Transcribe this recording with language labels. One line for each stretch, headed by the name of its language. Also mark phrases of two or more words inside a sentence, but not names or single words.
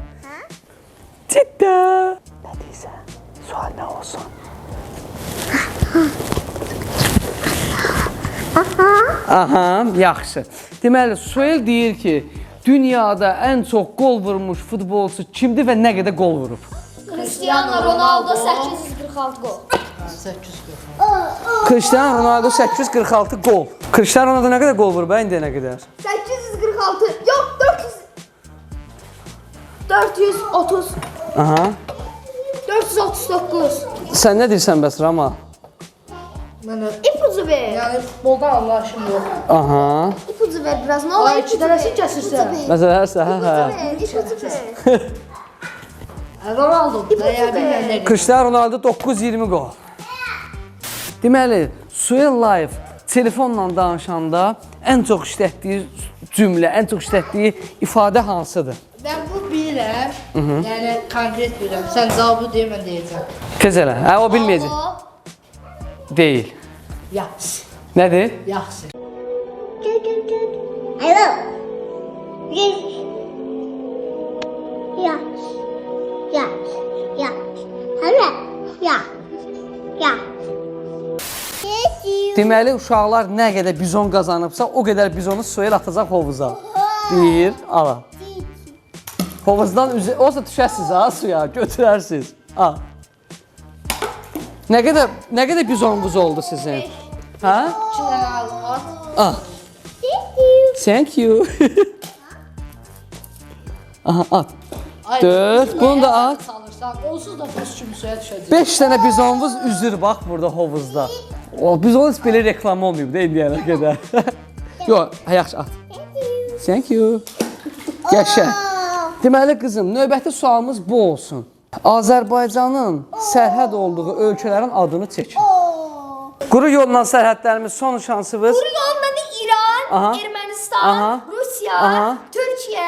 Azerbaijani: Ciddə. Nə deyirsən? Sual nə olsun? Aha, yaxşı. Deməli, Suel deyir ki, dünyada ən çox gol vurmuş futbolçu kimdir və nə qədər gol vurub? Cristiano Ronaldo 846 gol. 840. Cristiano Ronaldo 846 gol. Cristiano Ronaldo nə qədər gol vurub, indi nə qədər? 846. Yok 400. 430. Aha. 439. Sən nə deyirsən bəs Rama? Mənə
Turkish: İpucu ver.
Azerbaijani: yəni futboldan anlaşım yox. Aha.
Turkish: İpucu ver biraz. Ne olur
Azerbaijani: Ay,
Turkish: ipucu
Azerbaijani: iki dənəsi ver. kəsirsən. Məsələn, hə.
Turkish: İpucu ver.
Azerbaijani: Ronaldo da ya bilməm nə qədər. Cristiano Ronaldo 920 gol. Deməli, Suel Live telefonla danışanda ən çox işlətdiyi cümlə, ən çox işlətdiyi ifadə hansıdır? Mən bu bilirəm. Yəni konkret bilirəm. Sən cavabı deyə mən deyəcəm. Tez elə. Hə, o bilməyəcək. Deyil. Yaxşı. Nədir? Yaxşı.
English: Hello. Yes. Yes. Yes. Yes. Hello. Yeah. Yeah.
Azerbaijani: Deməli, uşaqlar nə qədər bizon qazanıbsa, o qədər bizonu Suel atacaq hovuza. Bir, ala. Hovuzdan olsa düşəsiniz ha suya, götürərsiniz. Al. Nə qədər bizonunuz oldu sizin? Hə? 2 dənə al. Al.
English: Thank you.
Azerbaijani: Aha, at. Ay, 4, bunu da at. Salırsan, onsuz da buz kimi suya düşəcək. 5 dənə bizonumuz üzür bax burada hovuzda. O bizon heç belə reklam olmayıb da indiyənə qədər. Yox, yaxşı at.
English: Thank you.
Azerbaijani: Qəşəng. Deməli qızım, növbəti sualımız bu olsun. Azərbaycanın sərhəd olduğu ölkələrin adını çəkin. Quru yolla sərhədlərimiz son şansımız. Kuru yolunda İran, Aha. Ermənistan, Aha. Rusiya, Aha. Türkiyə,